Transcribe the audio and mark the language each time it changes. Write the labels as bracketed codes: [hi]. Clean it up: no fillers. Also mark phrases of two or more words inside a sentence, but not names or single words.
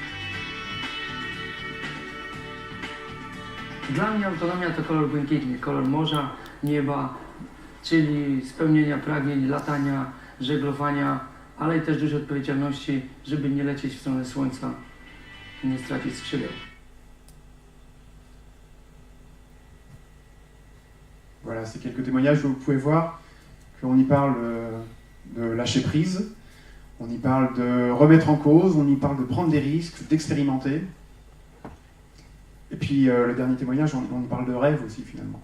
[pl] Dla mnie autonomia to kolor błękitny, kolor morza, nieba, czyli spełnienia pragnień, latania, żeglowania, ale i też dużej odpowiedzialności, żeby nie lecieć w stronę słońca i nie stracić skrzydeł. [fr] Voilà, c'est quelques témoignages où vous pouvez voir qu'on y parle de lâcher prise, on y parle de remettre en cause, on y parle de prendre des risques, d'expérimenter. Et puis le dernier témoignage, on y parle de rêve aussi finalement.